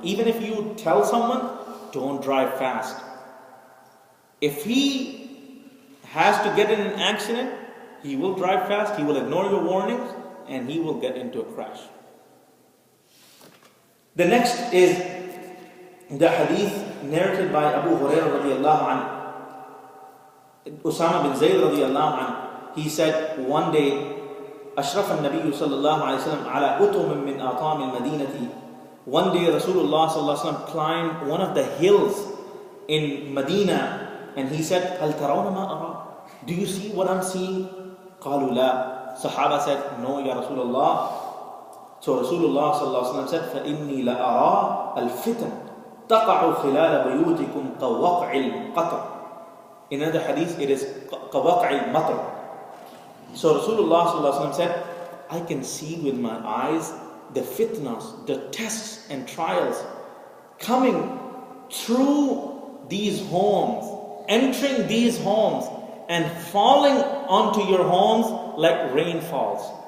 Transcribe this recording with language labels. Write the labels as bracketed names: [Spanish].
[English] Even if you tell someone, don't drive fast. If he has to get in an accident, he will drive fast, he will ignore your warnings, and he will get into a crash. The next is the hadith narrated by Abu Hurairah radiallahu anhu. Usama bin Zayd radiallahu anhu, he said one day, [Arabic] أشرف النبي صلى الله عليه وسلم على أطم من أطام المدينة. [English] One day Rasulullah sallallahu alaihi wasallam climbed one of the hills in Medina, and he said, [Arabic] هل ترون ما أرى? [English] Do you see what I'm seeing? [Arabic] قالوا لا. [English] Sahaba said, no, Ya Rasulullah. So Rasulullah sallallahu alaihi wasallam said, [Arabic] فإني لأرى الفتن تقع خلال بيوتكم كوقع القطر. [English] In another hadith, it is [Arabic] كوقع المطر. [English] So Rasulullah sallallahu alaihi wasallam said, I can see with my eyes the fitnas, the tests and trials coming through these homes, entering these homes and falling onto your homes like rain falls.